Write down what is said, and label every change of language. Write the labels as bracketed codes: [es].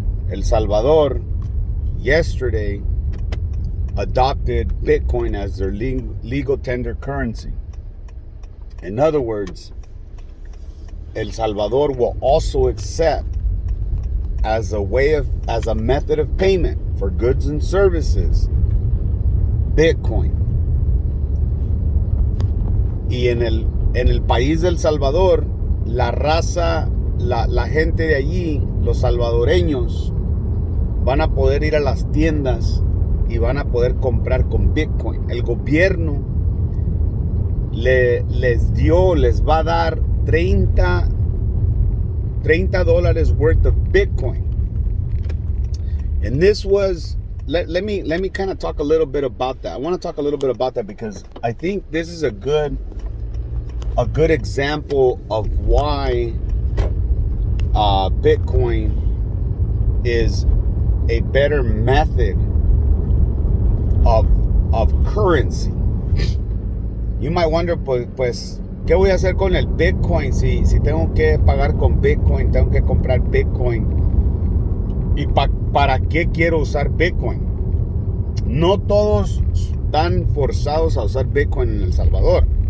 [en] El Salvador yesterday adopted Bitcoin as their legal tender currency. In other words, El Salvador will also accept as a method of payment for goods and services Bitcoin. [es] Y en el país del Salvador, la raza, la gente de allí, los salvadoreños, van a poder ir a las tiendas y van a poder comprar con Bitcoin. El gobierno les va a dar $30 worth of Bitcoin. [en] And this was, let me kind of talk a little bit about that. I want to talk a little bit about that because I think this is a good example of why Bitcoin is a better method of currency. [es] You might wonder, pues, ¿qué voy a hacer con el Bitcoin si tengo que pagar con Bitcoin, tengo que comprar Bitcoin? ¿Y para qué quiero usar Bitcoin? No todos están forzados a usar Bitcoin en El Salvador.